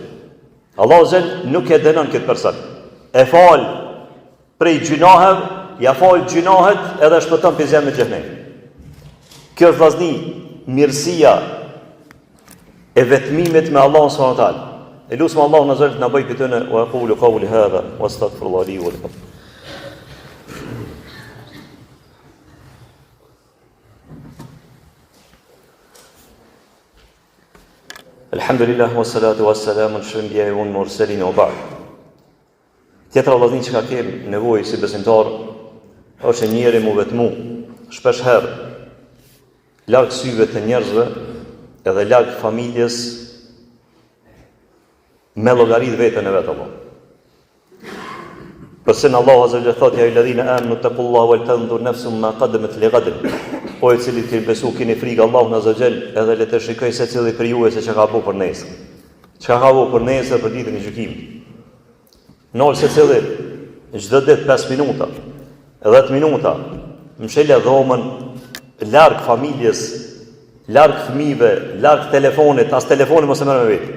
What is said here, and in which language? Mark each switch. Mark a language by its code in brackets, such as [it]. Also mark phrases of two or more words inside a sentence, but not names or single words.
[ar] الله عز وجل [sq] nuk e dënon këtë person. E fal prej gjunahev, ja fal gjunahet edhe shpëton prej zemrës së xhenemit. Kjo është vllazni mirësia e vetmimit me Allahun [ar] سبحانه وتعالى. [sq] Elusëm Allahun [ar] عز وجل [sq] na bëj këtëne [ar] وأقول قولي هذا وأستغفر الله لي ولكم. الحمد لله والصلاة والسلام على الأنبياء والمرسلين وبعد. [sq] Tjetra vllazni që ka kemë nevojë si besimtar është njëri mu vetmu, shpesh herë larg syve të njerëzve edhe larg familjes me llogarit veten e vet Allah. [ar] Përse الله عز وجل thotë يا أيها الذين آمنوا اتقوا الله ولتنظر نفس ما قدمت لغد. [sq] O i cili keni besu, keni frikë Allahun [ar] عز وجل, [sq] edhe le të shikoj secili prej juaj se çka ka bëu për nesër. Çka ka bëu për nesër për ditën e gjykimit. Nol secili çdo ditë 5 minuta, 10 minuta, mshele dhomën larg familjes, larg fëmijëve, larg telefonit, as telefoni mos e merr me vetë.